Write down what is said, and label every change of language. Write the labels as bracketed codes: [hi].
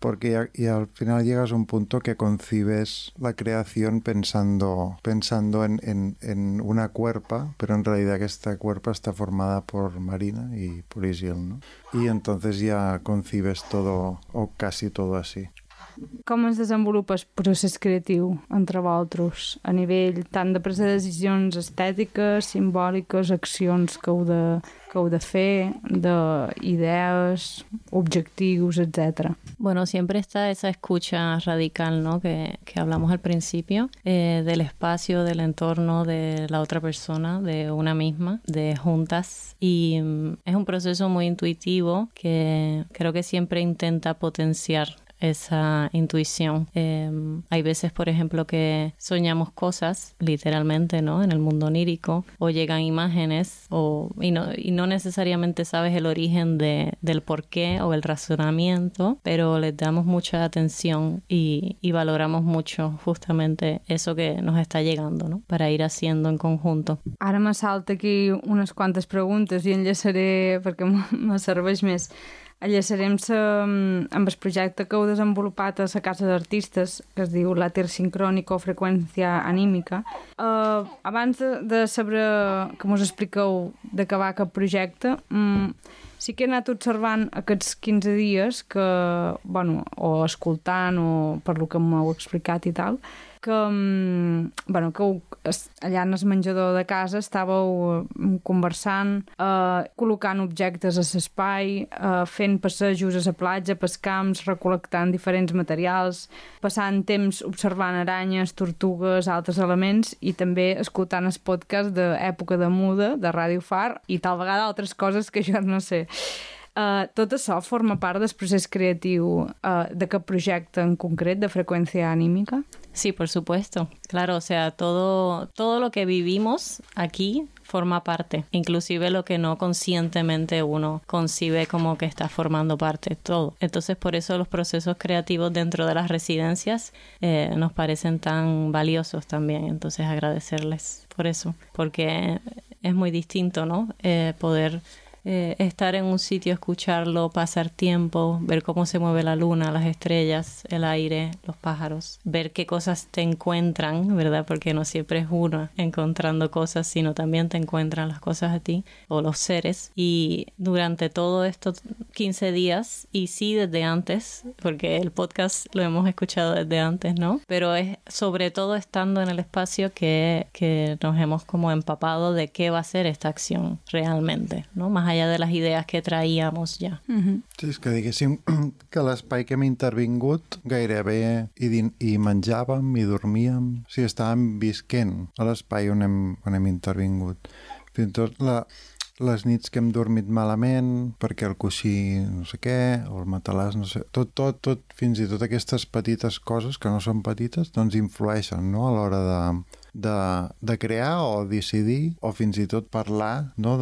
[es] Porque ya al final llegas a un punto que concibes la creación pensando en una cuerpa, pero en realidad esta cuerpa está formada por Marina y por Isil, ¿no? Y entonces ya concibes todo o casi todo así. [ca] Com es desenvolupa el procés creatiu entre vosaltres a nivell tant de presa de decisions estètiques, simbòliques, accions que heu de, fer, d'idees, objectius, etc.? [es] Bueno, siempre está esa escucha radical, ¿no? que hablamos al principio, del espacio, del entorno, de la otra persona, de una misma, de juntas. Y es un proceso muy intuitivo que creo que siempre intenta potenciar esa intuición. Hay veces, por ejemplo, que soñamos cosas, literalmente, ¿no? En el mundo onírico, o llegan imágenes, y no necesariamente sabes el origen del porqué o el razonamiento, pero les damos mucha atención y valoramos mucho justamente eso que nos está llegando, ¿no? Para ir haciendo en conjunto. [ca] Ara me salta aquí unes quantes preguntes i enllaçaré perquè me serveix més. Enllaçarem-se amb el projecte que heu desenvolupat a la Casa d'Artistes, que es diu l'Àter Sincrònic o Freqüència Anímica. Abans de saber que mos expliqueu de què va aquest projecte, sí que he anat observant aquests 15 dies, que, bueno, o escoltant o per el que m'heu explicat i tal, que, bueno, que allà en el menjador de casa estàveu conversant, col·locant objectes a l'espai, fent passejos a la platja, pels camps, recol·lectant diferents materials, passant temps observant aranyes, tortugues, altres elements, i també escoltant el podcast d'Època de Muda, de Ràdio Far, i tal vegada altres coses que jo no sé. Tot això forma part del procés creatiu d'aquest projecte en concret, de Freqüència Anímica? [es] Sí, por supuesto. Claro, o sea, todo lo que vivimos aquí forma parte, inclusive lo que no conscientemente uno concibe como que está formando parte, todo. Entonces, por eso los procesos creativos dentro de las residencias nos parecen tan valiosos también. Entonces, agradecerles por eso, porque es muy distinto, ¿no? Poder estar en un sitio, escucharlo, pasar tiempo, ver cómo se mueve la luna, las estrellas, el aire, los pájaros, ver qué cosas te encuentran, ¿verdad? Porque no siempre es una encontrando cosas, sino también te encuentran las cosas a ti o los seres. Y durante todo estos 15 días, y sí desde antes, porque el podcast lo hemos escuchado desde antes, ¿no? Pero es sobre todo estando en el espacio que nos hemos como empapado de qué va a ser esta acción realmente, ¿no? Más allá de [ca] les idees [es] que traíamos ja. [ca] Sí, és que diguéssim que l'espai que hem intervingut gairebé i menjàvem i dormíem, o sigui, estàvem visquent a l'espai on hem intervingut. Fins i tot les nits que hem dormit malament perquè el coixí no sé què o el matalàs no sé, tot fins i tot aquestes petites coses que no són petites, doncs influeixen, no?, a l'hora de crear o decidir o fins i tot parlar, no?